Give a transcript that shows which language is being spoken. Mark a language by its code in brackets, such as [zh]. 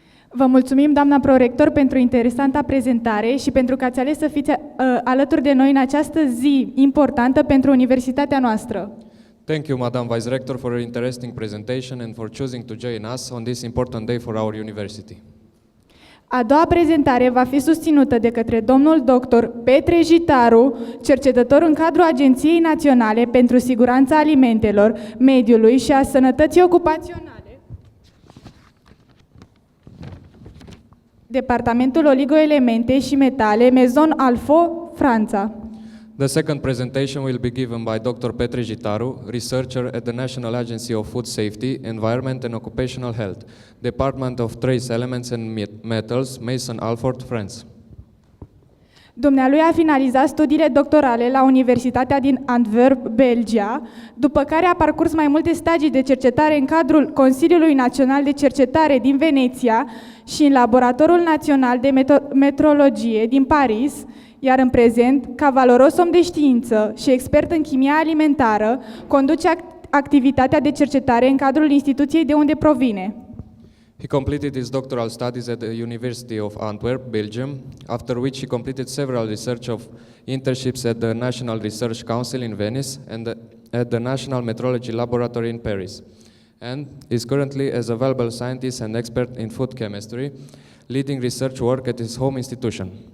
[ro] Vă mulțumim, doamna prorector, pentru interesanta prezentare și pentru că ați ales să fiți alături de noi în această zi importantă pentru universitatea noastră. [en] Thank you, Madam Vice Rector, for your interesting presentation and for choosing to join us on this important day for our university. [ro] A doua prezentare va fi susținută de către domnul dr. Petre Jitaru, cercetător în cadrul Agenției Naționale pentru Siguranța Alimentelor, Mediului și a Sănătății Ocupaționale, Departamentul Oligoelemente și Metale, Maison Alfo, Franța. [en] The second presentation will be given by Dr. Petre Jitaru, researcher at the National Agency of Food Safety, Environment and Occupational Health, Department of Trace Elements and Metals, Maison Alfort, France. [ro] Dumnealui a finalizat studiile doctorale la Universitatea din Antwerp, Belgia, după care a parcurs mai multe stagii de cercetare în cadrul Consiliului Național de Cercetare din Veneția și în Laboratorul Național de Metrologie din Paris, iar în prezent, ca valoros om de știință și expert în chimia alimentară, conduce activitatea de cercetare în cadrul instituției de unde provine. [en] He completed his doctoral studies at the University of Antwerp, Belgium, after which he completed several research internships at the National Research Council in Venice and at the National Metrology Laboratory in Paris. and is currently as a valuable scientist and expert in food chemistry, leading research work at his home institution.